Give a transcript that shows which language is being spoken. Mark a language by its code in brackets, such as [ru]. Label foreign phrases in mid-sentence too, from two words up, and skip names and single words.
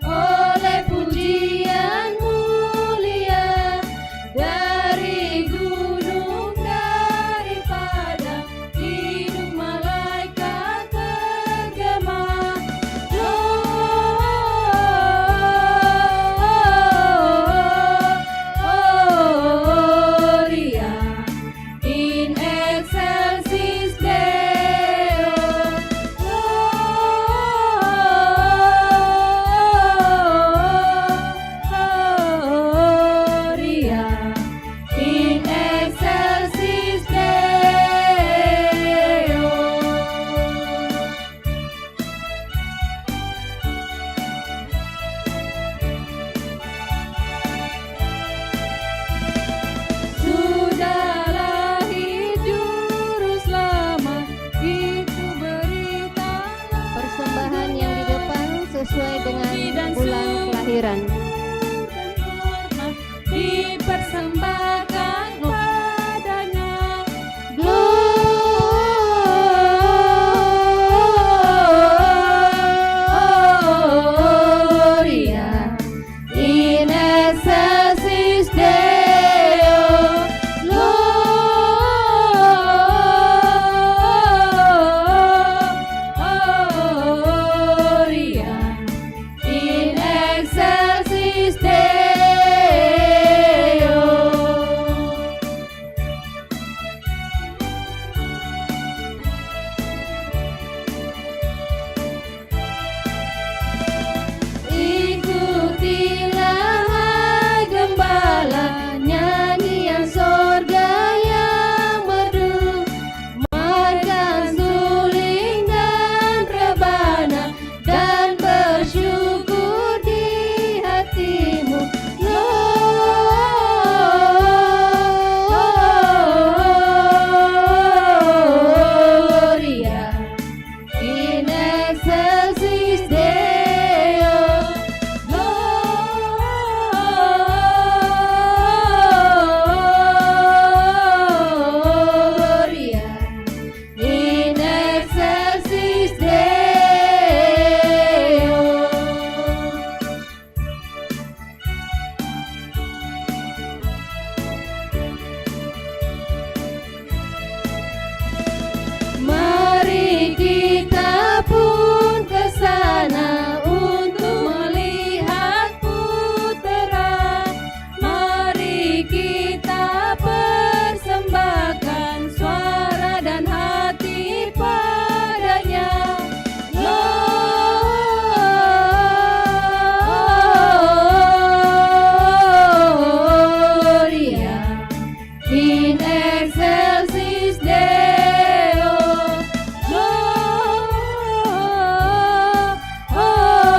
[id] oleh pujian mulia dari gunung, dari padang, hidung malaikat bergema. [la] Gloria in excelsis Deo. Gloria in excelsis Deo. [id] Sudah lahir juru selamat, itu berita. Persembahan yang di depan sesuai dengan bulan kelahiran. Dipersembahkan padanya. [la] Gloria in excelsis Deo. Gloria in excelsis Deo. [id] Ikutilah hai gembala, nyanyian sorga yang merdu, margan suling dan rebana, dan bersyukur di hatimu. [la] Gloria in excelsis Deo. Gloria in excelsis Deo. [id] Mari kita pun ke sana untuk melihat putera. Mari kita persembahkan suara dan hati padanya. [la] Gloria in excelsis Deo. Gloria